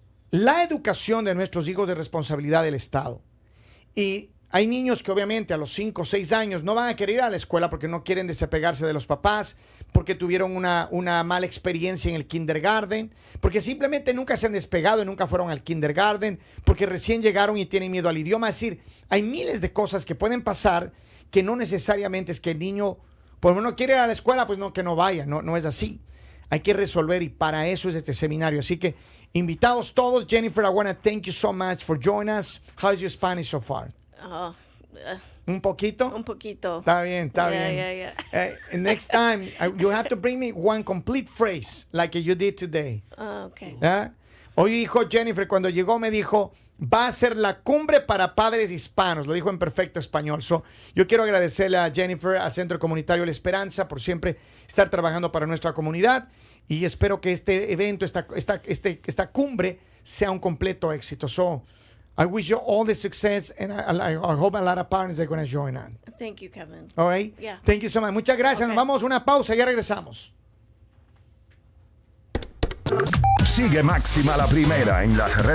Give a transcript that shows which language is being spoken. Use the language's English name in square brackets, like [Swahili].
[Spanish] La educación de nuestros hijos es de responsabilidad del Estado. Y hay niños que obviamente a los 5 o 6 años no van a querer ir a la escuela porque no quieren desapegarse de los papás, porque tuvieron una mala experiencia en el kindergarten, porque simplemente nunca se han despegado y nunca fueron al kindergarten, porque recién llegaron y tienen miedo al idioma. Es decir, hay miles de cosas que pueden pasar que no necesariamente es que el niño, pues no quiere ir a la escuela, pues no, que no vaya. No es así. Hay que resolver, y para eso es este seminario. Así que invitados todos. [English] Jennifer, I want to thank you so much for joining us. How's your Spanish so far? [Spanish] ¿Un poquito? Un poquito. Está bien, está bien. [English] Yeah. Next time, you have to bring me one complete phrase like you did today. Okay. [Spanish] Hoy dijo Jennifer, cuando llegó me dijo, va a ser la cumbre para padres hispanos. Lo dijo en perfecto español. Yo quiero agradecerle a Jennifer, al Centro Comunitario La Esperanza, por siempre estar trabajando para nuestra comunidad, y espero que este evento, esta cumbre, sea un completo éxito. [English] I wish you all the success, and I hope a lot of parents are going to join on. Thank you, Kevin. All right? Yeah. Thank you so much. [Spanish] Muchas gracias. [English] Okay. [Spanish] Nos vamos a una pausa y ya regresamos. Sigue Máxima la Primera en las redes